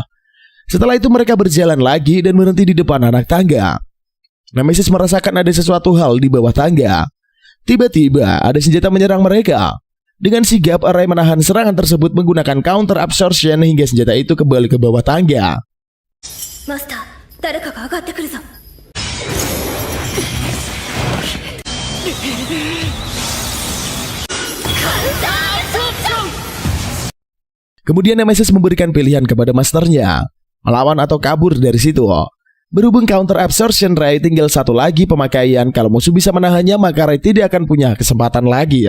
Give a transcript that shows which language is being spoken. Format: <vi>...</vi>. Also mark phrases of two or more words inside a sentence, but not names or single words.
<id>Setelah itu mereka berjalan lagi dan berhenti di depan anak tangga. Nemesis merasakan ada sesuatu hal di bawah tangga. Tiba-tiba ada senjata menyerang mereka. Dengan sigap, Ray menahan serangan tersebut menggunakan</id> <en>counter absorption</en> <id>hingga senjata itu kembali ke bawah tangga.</id> <ja>Master, 誰かが上がってくるぞ。</ja> <id>Kemudian Nemesis memberikan pilihan kepada masternya, melawan atau kabur dari situ. Berhubung</id> <en>counter absorption</en> <id>Ray tinggal satu lagi pemakaian, kalau musuh bisa menahannya maka Ray tidak akan punya kesempatan lagi .</id>